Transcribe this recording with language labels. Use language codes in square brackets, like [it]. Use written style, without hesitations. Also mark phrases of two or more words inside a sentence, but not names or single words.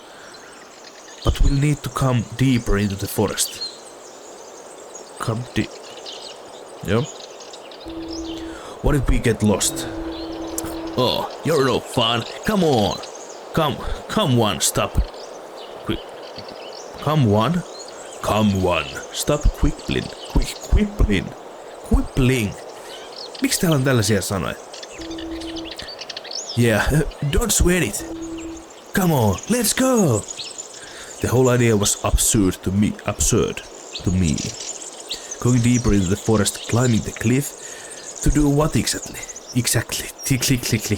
[en] Come deep. Yeah? What if we get lost? Oh, you're no fun. Come on. Come one, stop. Quick. Come one. Stop quibbling. Quibbling. [fi] Miksi täällä on tällaisia sanoja? [en] Yeah, don't sweat it. Come on, let's go. The whole idea was absurd to me. Going deeper into the forest, climbing the cliff, to do what exactly? Click.